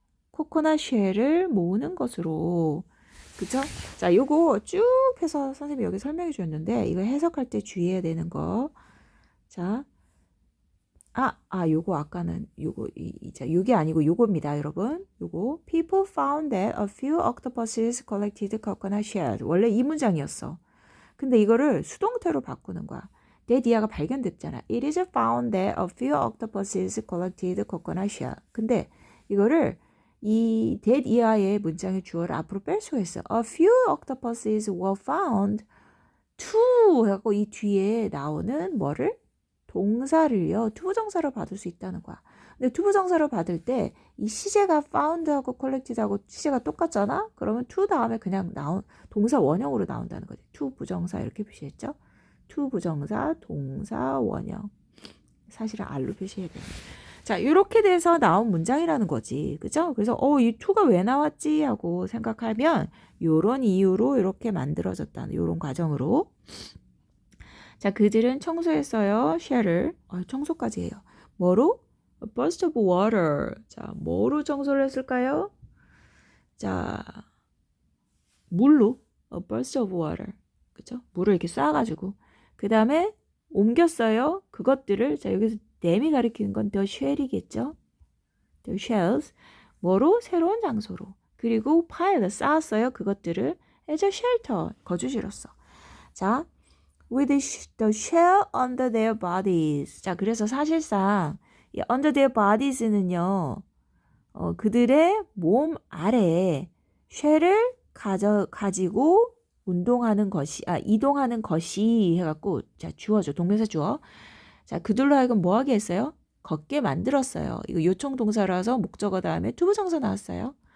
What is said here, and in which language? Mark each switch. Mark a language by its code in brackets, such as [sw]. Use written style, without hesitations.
[ko] 코코넛 쉘을 모으는 것으로. 그죠? 자, 요거 쭉 해서 선생님이 여기 설명해 주셨는데 이거 해석할 때 주의해야 되는 거. 자, 요거 아까는 자, 요게 아니고 요겁니다, 여러분. [en] 요거 People found that a few octopuses collected coconut shells. [ko] 원래 이 문장이었어. 근데 이거를 수동태로 바꾸는 거야. that 이하가 발견됐잖아. [en] It is found that a few octopuses collected coconut shells. [ko] 근데 이거를 이 that 이하의 문장의 주어를 앞으로 뺄 수가 있어. [en] A few octopuses were found to [ko] 해갖고 이 뒤에 나오는 뭐를? 동사를요. 투부정사로 받을 수 있다는 거야. 근데 투부정사로 받을 때 이 시제가 found하고 collected하고 시제가 똑같잖아? 그러면 to 다음에 그냥 동사 원형으로 나온다는 거지. to 부정사 이렇게 표시했죠? to 부정사, 동사, 원형. 사실은 r로 표시해야 돼요. 자, 이렇게 돼서 나온 문장이라는 거지. 그죠? 그래서 이 to가 왜 나왔지? 하고 생각하면 요런 이유로 이렇게 만들어졌다는 요런 과정으로. 자, 그들은 청소했어요. 쉘을. 청소까지 해요. 뭐로? [en] A burst of water. [ko] 자, 뭐로 청소를 했을까요? 자, 물로. [en] A burst of water. [ko] 그죠? 물을 이렇게 쏴가지고. 그 다음에 옮겼어요. 그것들을. 자, 여기서 댐이 가리키는 건 더 쉘이겠죠? the shells 뭐로? 새로운 장소로. 그리고 pile 쌓았어요. 그것들을 [en] as a shelter [ko] 거주지로서. 자, [en] with the shell under their bodies. [ko] 자, 그래서 사실상 이 under their bodies는요. 그들의 몸 아래에 쉘을 가지고 이동하는 것이 해갖고, 자, 주어죠. 동명사 주어. 자, 그들로 하여금 뭐 하게 했어요? 걷게 만들었어요. 이거 요청 동사라서 목적어 다음에 투부정사 나왔어요.